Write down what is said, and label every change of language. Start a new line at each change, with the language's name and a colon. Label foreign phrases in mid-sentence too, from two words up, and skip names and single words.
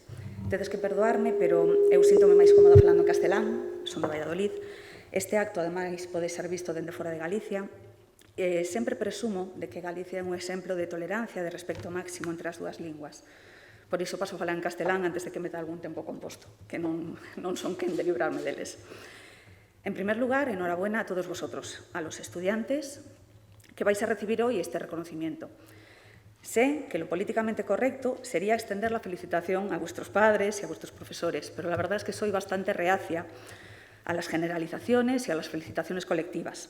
Galician: Tedes que perdoarme, pero eu síntome máis cómoda falando en castelán, son de Valladolid. Este acto, ademais, pode ser visto dende fora de Galicia. Sempre presumo de que Galicia é un exemplo de tolerancia, de respecto máximo entre as dúas linguas. Por iso paso a falar en castelán antes de que meta algún tempo composto, que non son quen de librarme deles.
Spanish: En primer lugar, enhorabuena a todos vosotros, a los estudiantes, que vais a recibir hoy este reconocimiento. Sé que lo políticamente correcto sería extender la felicitación a vuestros padres y a vuestros profesores, pero la verdad es que soy bastante reacia a las generalizaciones y a las felicitaciones colectivas.